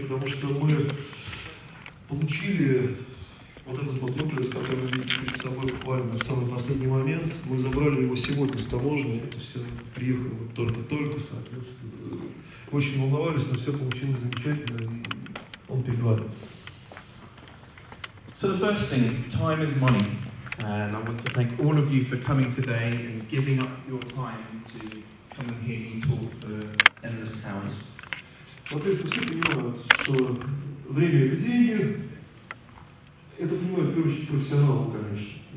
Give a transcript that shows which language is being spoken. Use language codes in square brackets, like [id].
[ru] Потому что мы получили вот этот вот Nucleus, который вы видите перед собой буквально в самый последний момент. Мы забрали его сегодня с таможни. Это все приехало только-только, соответственно. Очень волновались, но все получилось замечательно, и он перед вами. [en] So the first thing, time is money, and I want to thank all of you for coming today and giving up your time to come and hear me talk for endless hours. [ru] Соответственно, все понимают, что время – это деньги. Это понимают, в первую очередь, профессионалы, конечно.